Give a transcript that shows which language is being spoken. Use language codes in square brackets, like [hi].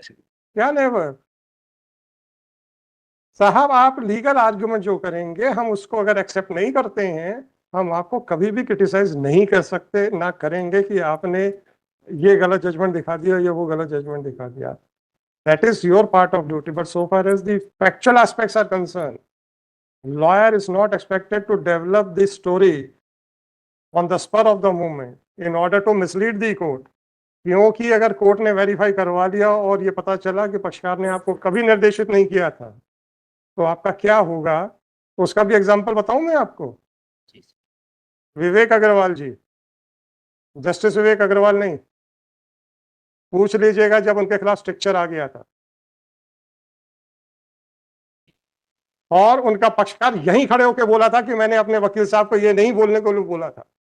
[hi] क्या नेवर साहब, आप लीगल आर्गुमेंट जो करेंगे हम उसको अगर एक्सेप्ट नहीं करते हैं, हम आपको कभी भी क्रिटिसाइज नहीं कर सकते, ना करेंगे कि आपने ये गलत जजमेंट दिखा दिया या वो गलत जजमेंट दिखा दिया। [en] That is your part of duty, but so far as the factual aspects are concern, lawyer is not expected to develop the story on the spur of the moment in order to mislead the court। [hi] क्योंकि अगर court ने verify करवा लिया और ये पता चला कि पक्षकार ने आपको कभी निर्देशित नहीं किया था, तो आपका क्या होगा उसका भी एग्जांपल बताऊं मैं आपको। विवेक अग्रवाल जी, जस्टिस विवेक अग्रवाल नहीं, पूछ लीजिएगा जब उनके खिलाफ स्ट्रिक्चर आ गया था और उनका पक्षकार यहीं खड़े होकर बोला था कि मैंने अपने वकील साहब को ये नहीं बोलने को बोला था।